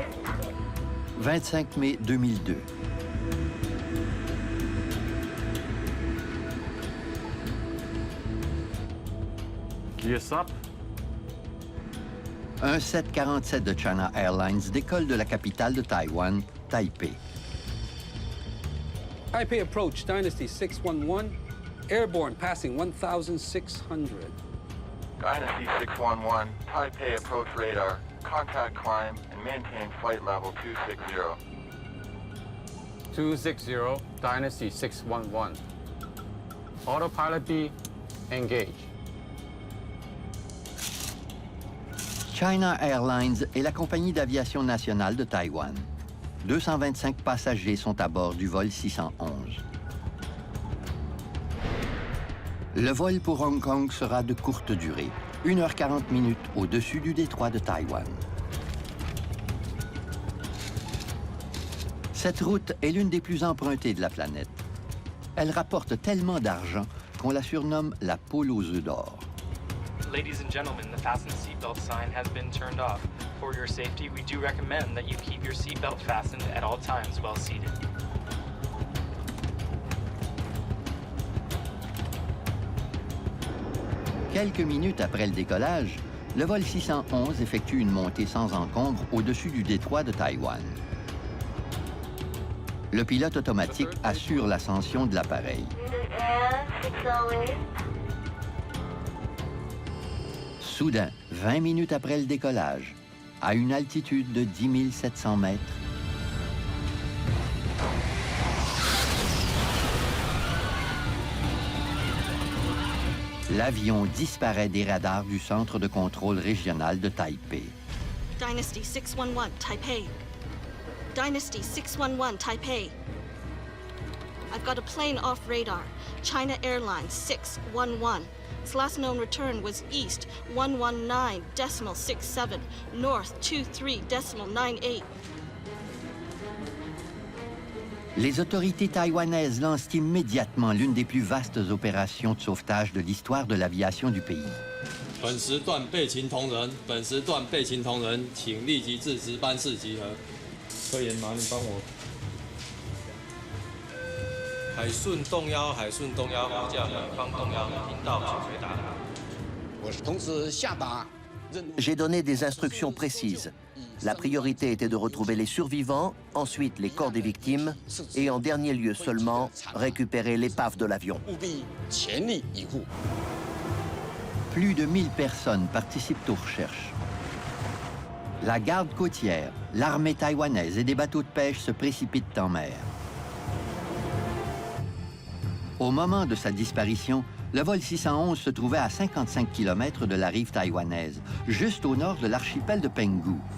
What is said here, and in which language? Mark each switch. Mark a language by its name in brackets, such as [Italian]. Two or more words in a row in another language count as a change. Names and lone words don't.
[French] 25 mai 2002. [English] Gears up. [French] Un 747 de China Airlines décolle de la capitale de Taïwan, Taipei. [English] Taipei approach, Dynasty 611, airborne passing 1,600. Dynasty 611, Taipei approach radar, contact climb and maintain flight level 260. 260, Dynasty 611. Autopilot B, engage. [French] China Airlines est la compagnie d'aviation nationale de Taïwan. 225 passagers sont à bord du vol 611. Le vol pour Hong Kong sera de courte durée, 1h40 au-dessus du détroit de Taïwan. Cette route est l'une des plus empruntées de la planète. Elle rapporte tellement d'argent qu'on la surnomme la poule aux œufs d'or. [English] Ladies and gentlemen, the fasten seatbelt sign has been turned off. For your safety, we do recommend that you keep your seatbelt fastened at all times while seated. [French] Quelques minutes après le décollage, le vol 611 effectue une montée sans encombre au-dessus du détroit de Taïwan. Le pilote automatique assure l'ascension de l'appareil. Soudain, 20 minutes après le décollage, à une altitude de 10 700 mètres, l'avion disparaît des radars du centre de contrôle régional de Taipei. [English] Dynasty 611, Taipei. Dynasty 611, Taipei. I've got a plane off radar. China Airlines 611. Its last known return was east 119.67, north 23.98. [French] Les autorités taïwanaises lancent immédiatement l'une des plus vastes opérations de sauvetage de l'histoire de l'aviation du pays. [Chinese] 本时段备勤同仁，本时段备勤同仁，请立即至值班室集合。科研麻，你帮我。海顺动幺，海顺动幺，呼叫远方动幺，听到请回答。我是同时下达任务。 [French] J'ai donné des instructions précises. La priorité était de retrouver les survivants, ensuite les corps des victimes, et en dernier lieu seulement, récupérer l'épave de l'avion. [Chinese] 务必全力以赴。 [French] Plus de 1000 personnes participent aux recherches. La garde côtière, l'armée taïwanaise et des bateaux de pêche se précipitent en mer. Au moment de sa disparition, Le vol 611 se trouvait à 55 km de la rive taïwanaise, juste au nord de l'archipel de Penghu.